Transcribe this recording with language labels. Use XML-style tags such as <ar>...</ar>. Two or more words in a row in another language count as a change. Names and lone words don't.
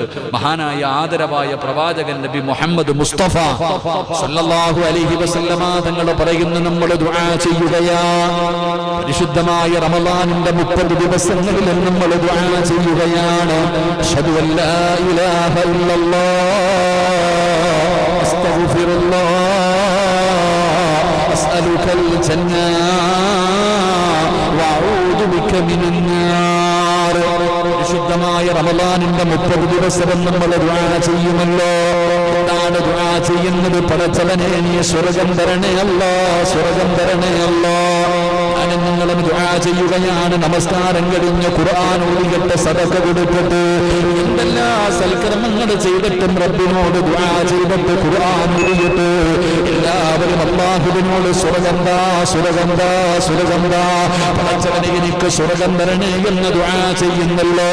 <ml>മഹാനായ ആദരവായ പ്രവാചകൻ നബി മുഹമ്മദ് മുസ്തഫ</ml> <ar>صلى الله عليه وسلم</ar> <ml>തങ്ങൾ പറയുന്നു, നമ്മൾ ദുആ ചെയ്യുകയാണ്. പരിശുദ്ധമായ റമളാനിന്റെ 30 ദിവസങ്ങളിൽ നമ്മൾ ദുആ ചെയ്യുകയാണ്.</ml> <ar>أشهد أن لا إله إلا الله أستغفر الله أسألك الجنة وأعوذ بك من النار.</ar> <ml>വിശുദ്ധമായ റമളാനിന്റെ 30 ദിവസം നമ്മൾ ദുആ ചെയ്യുമല്ലോ. എന്താണ് ദുആ ചെയ്യുന്നത്? പടച്ചവനെ നീ സ്വർഗ്ഗം തരണേ അല്ലാഹ്, സ്വർഗ്ഗം തരണേ അല്ലാഹ്. നിങ്ങളും ദുആ ചെയ്യുകയാണ്. നമസ്കാരം കഴിഞ്ഞ് ഖുർആൻ ഓതിയിട്ട് സദഖ കൊടുത്തിട്ട് എന്തെല്ലാം സൽക്കർമ്മങ്ങൾ ചെയ്തിട്ടും റബ്ബിനോട് ദുആ ചെയ്തിട്ട് ഖുർആൻ ഓതിയിട്ട് എല്ലാവരും അല്ലാഹുവിനോട് സ്വർഗ്ഗം താ, സ്വർഗ്ഗം താ, സ്വർഗ്ഗം താ, പടച്ചവനെ എനിക്ക് സ്വർഗ്ഗം തരണേ എന്ന് ദുആ ചെയ്യുന്നല്ലോ.</ml>